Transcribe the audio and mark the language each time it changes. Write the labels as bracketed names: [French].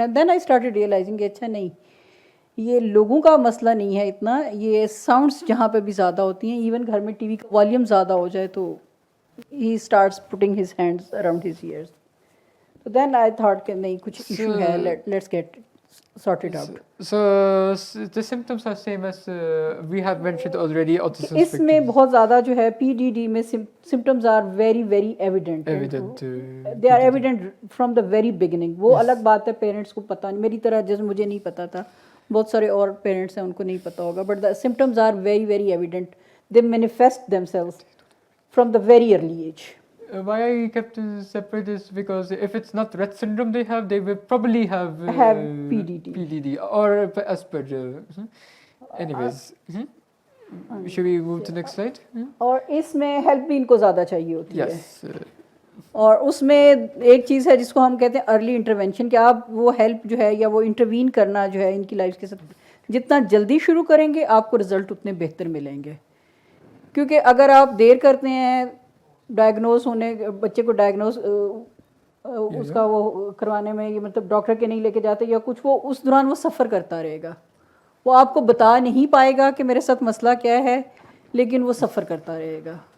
[Urdu] And then I started realising کہ اچھا نہیں, یہ لوگوں کا مسئلہ نہیں ہے اتنا, یہ ساؤنڈس جہاں پہ بھی زیادہ ہوتی ہیں, ایون گھر میں ٹی وی کا والیوم زیادہ ہو جائے تو he starts putting his hands around his years. تو دین آئی تھاٹ کہ نہیں کچھ ایشو ہے, let's get [English] sorted out. So the symptoms are same as we have mentioned already. Autism [Urdu] اس میں بہت زیادہ جو ہے پی ڈی ڈی میں [English] symptoms are very very evident. They are evident from the very beginning. [Urdu] وہ الگ بات ہے, پیرنٹس کو پتہ نہیں, میری طرح جیسے مجھے نہیں پتا تھا, بہت سارے اور پیرنٹس ہیں ان کو نہیں پتا ہوگا, [English] but the symptoms are very very evident. They manifest themselves from the very early age. Why I kept to separate is because if it's not Rett syndrome they will probably have PDD or Asperger. Anyways, should we move to next slide? [Urdu] اور اس میں help بھی ان کو زیادہ چاہیے ہوتی ہے. [English] Yes. [Urdu] اور اس میں ایک چیز ہے جس کو ہم کہتے ہیں ارلی انٹروینشن, کہ آپ وہ ہیلپ جو ہے یا وہ انٹروین کرنا جو ہے ان کی لائف کے ساتھ جتنا جلدی شروع کریں گے آپ کو رزلٹ اتنے بہتر ملیں گے. کیونکہ اگر آپ دیر کرتے ہیں ڈائگنوز ہونے, بچے کو ڈائگنوز اس کا وہ کروانے میں, یہ مطلب ڈاکٹر کے نہیں لے کے جاتے یا کچھ, وہ اس دوران وہ سفر کرتا رہے گا, وہ آپ کو بتا نہیں پائے گا کہ میرے ساتھ مسئلہ کیا ہے, لیکن وہ سفر کرتا رہے گا.